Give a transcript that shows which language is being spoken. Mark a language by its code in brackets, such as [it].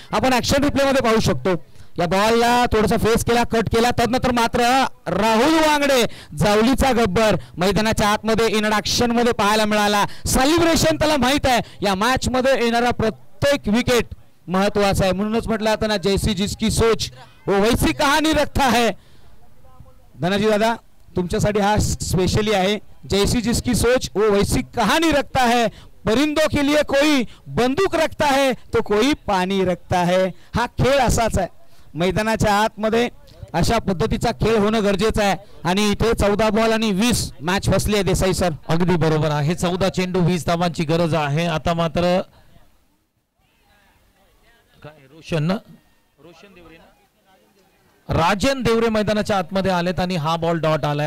[mr] आपण action replay मध्ये पाहू शकतो. या बॉलला थोडासा फेस केला, कट केला, तदनंतर मात्र राहुल वांगडे जावलीचा गब्बर मैदानाच्या आतमध्ये इंट्रॅक्शन मध्ये पाहायला मिळाला. सेलिब्रेशन त्याला माहित आहे या मॅच मध्ये येणारा प्रत्येक विकेट महत्वाचा आहे. म्हणूनच म्हटलं आता ना, [hi] जैसी जिसकी सोच वो वैसी कहानी रखता है. [mr] धनाजी दादा तुमच्यासाठी हा स्पेशली आहे. [hi] जैसी जिसकी सोच वो वैसी कहानी रखता है, परिंदों के लिए कोई बंदूक रखता है तो कोई पाणी रखता है. [mr] हा खेळ असाच आहे. मैदानाच्या आतमध्ये अशा पद्धतीचा खेळ होणं गरजेचं आहे. आणि इथे 14 बॉल आणि 20 मॅच फसली आहे देसाई सर. अगदी बरोबर आहे. 14 चेंडू 20 धावांची गरज आहे. आता मात्र काय रोशन देवरे राजन देवरे मैदानाच्या आतमध्ये आलेत आणि हा बॉल डॉट आलाय.